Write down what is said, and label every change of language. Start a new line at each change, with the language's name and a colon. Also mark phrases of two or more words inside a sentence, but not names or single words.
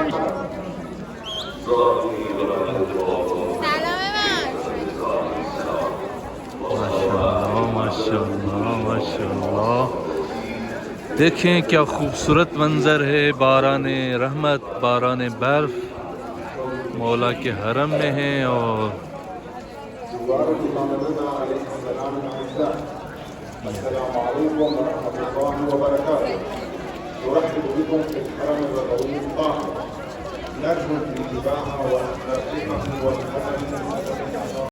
Urdu: سلام ماشاءاللہ ماشاءاللہ. دیکھیں کیا خوبصورت منظر ہے، باران رحمت باران برف مولا کے حرم میں ہے. और
Arabic: السلام عليكم ورحمة الله وبركاته. نرحب بكم في الحرم الرضوي الطاهر. نرجو الانتباه والترحيب والحذر